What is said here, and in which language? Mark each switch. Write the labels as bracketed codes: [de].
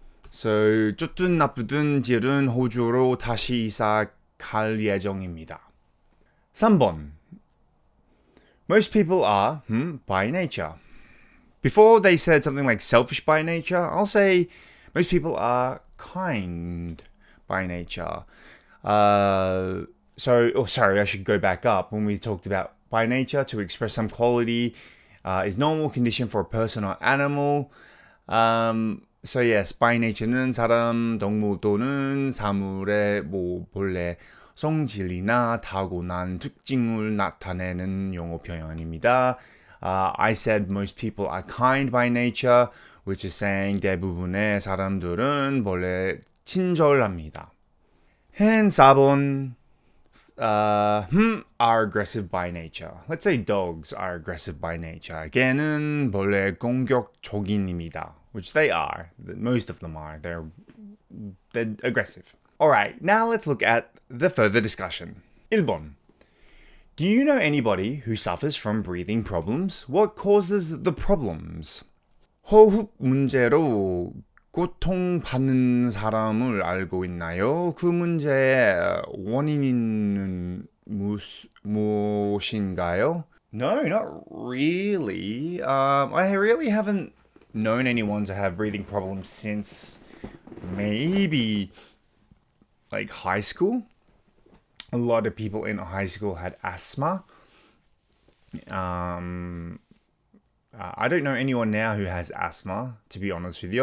[ko] So, 좋든 나쁘든 Jill은 호주로 다시 이사 갈 예정입니다. 3번. [en] Most people are by nature. Before they said something like selfish by nature, I'll say most people are kind by nature. Sorry, I should go back up. When we talked about by nature, to express some quality is normal condition for a person or animal. [ko] So yes, by nature는 사람, 동물 또는 사물의 본래 성질이나 타고난 특징을 나타내는 용어 표현입니다. [en] I said most people are kind by nature, which is saying [ko] 대부분의 사람들은 원래 친절합니다. [en] And 4번 are aggressive by nature. Let's say dogs are aggressive by nature. [ko] 개는 원래 공격적인입니다, [en] which they are. Most of them are. They're aggressive. Alright, now let's look at the further discussion. [ko] 1번. [en] Do you know anybody who suffers from breathing problems? What causes the problems? [ko] 호흡 문제로 고통받는 사람을 알고 있나요? 그 문제의 원인은 무엇인가요? [en] No, not really. I really haven't known anyone to have breathing problems since maybe like high school. A lot of people in high school had asthma. I don't know anyone now who has asthma, to be honest with you.